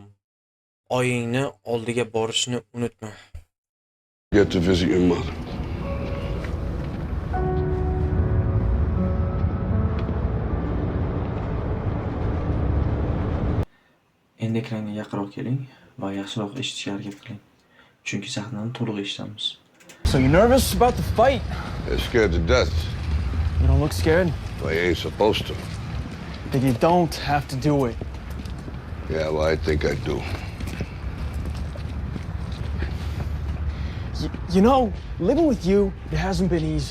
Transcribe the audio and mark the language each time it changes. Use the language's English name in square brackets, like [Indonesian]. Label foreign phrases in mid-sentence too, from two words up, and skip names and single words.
[Uzbek] Oyingni oldiga borishni unutma. [English] Get to visit your mother. [Uzbek] Endi ekranga yaqinroq keling va yaxshiroq eshitishga harakat qiling. Chunki sahnani to'liq eshitamiz. [English] So you nervous about the fight? They're scared to death. You don't look scared? Well, you ain't supposed to. Then you don't have to do it. Yeah, well, I think I do. You know, living with you, it hasn't been easy.